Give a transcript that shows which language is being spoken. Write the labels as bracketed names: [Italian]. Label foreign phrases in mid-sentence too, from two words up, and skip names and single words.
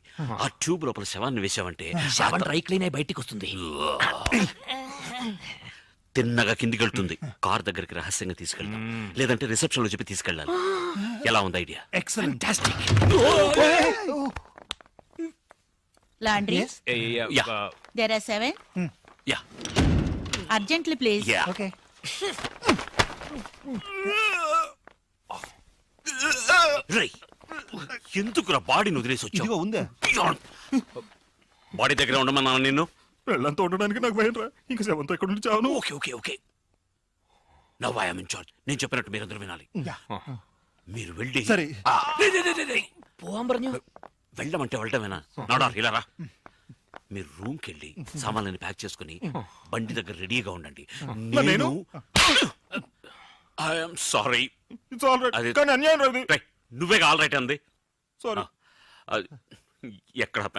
[Telugu] ఆ ట్యూబ్ లోపల శవాన్ని వేసావంటే శవం [English] dry clean [Telugu] అయి బయటికి వస్తుంది. తిన్నగా కిందికి వెళ్తుంది. కార్ దగ్గరికి రహస్యంగా తీసుకెళ్తాం. లేదంటే రిసెప్షన్ లో చెప్పి తీసుకెళ్ళాలి. ఎలా ఉంది ఐడియా? ఎక్సలెంట్. లాండ్రీ [English] Yeah. there are 7 యా urgently please. యా [Telugu] ఓకే. రేయ్ ఎందుకురా బాడీని వదిలేసి ఇదిగో వచ్చావు? ఉందే. బాడీ దగ్గర ఉండమన్నాను నిన్ను. వెళ్ళంతా ఉండడానికి నాకు భయం రా. ఇంకా శవంతో ఎక్కడ నుంచి చావను. [English] okay okay okay now I am in charge. [Telugu] నేను చెప్పినట్టు మీరందరూ వినాలి. మీరు వెళ్ళి సరే. [Malayalam] പോവാൻ പറഞ്ഞു. [Telugu] వెళ్ళమంటే వెళ్ళటమేనా? నాడా ఇలా రా. మీరు రూమ్ కి వెళ్ళి సామాన్లని ప్యాక్ చేసుకుని బండి దగ్గర రెడీగా ఉండండి. నేను [English] I'm sorry. it's all right. [Telugu] అది- కానీ అన్యాయం రాదు. నువ్వే [English] all right [Telugu] అంది. సారీ. ఎక్కడ పెన్?